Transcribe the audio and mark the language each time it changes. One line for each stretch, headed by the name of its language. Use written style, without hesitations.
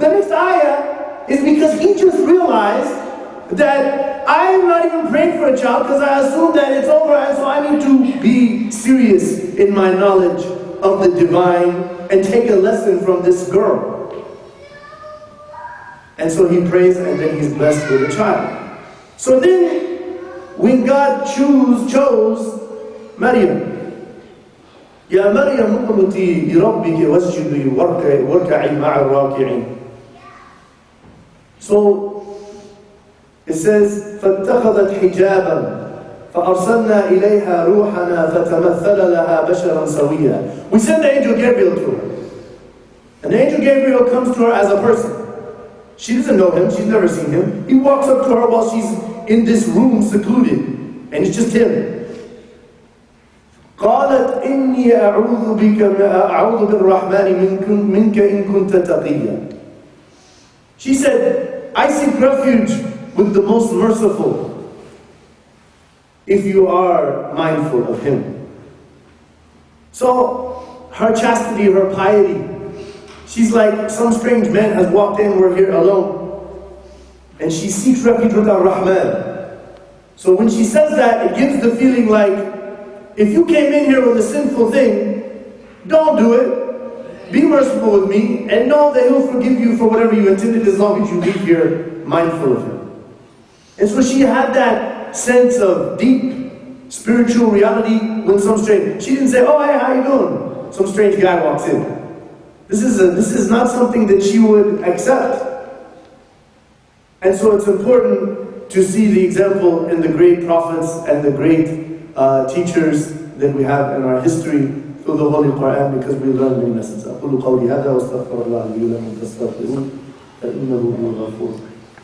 English: The next ayah is because he just realized that I am not even praying for a child because I assume that it's over, and so I need to be serious in my knowledge of the divine and take a lesson from this girl. And so he prays, and then he's blessed with a child. So then, when God chose Maryam,
Arabic: يا مريم اقنتي لربك واسجدي واركعي مع الراكعين.
English: So it says
Arabic: فاتخذت حجابا فأرسلنا إليها روحنا فتمثل لها بشرا سويا.
English: We sent the angel Gabriel to her, And the angel Gabriel comes to her as a person. She doesn't know him, she's never seen him. He walks up to her while she's in this room secluded, and it's just him.
Arabic: قالت إني أعوذ بالرحمن منك إن كنت تقيا.
English: She said, I seek refuge with the most merciful if you are mindful of him. So, her chastity, her piety, she's like, some strange man has walked in, we're here alone. And she seeks refuge with Ar-Rahman. So when she says that, it gives the feeling like, if you came in here with a sinful thing, don't do it. Be merciful with me, and know that he'll forgive you for whatever you intended as long as you leave here mindful of him. And so she had that sense of deep spiritual reality when some strange, she didn't say, oh, hey, how you doing? Some strange guy walks in. This is not something that she would accept. And so it's important to see the example in the great prophets and the great teachers that we have in our history through the Holy Quran, because we learn many lessons.
Arabic: أقول قولي هذا واستغفر الله لي ولكم فاستغفروه فإنه هو الغفور الرحيم.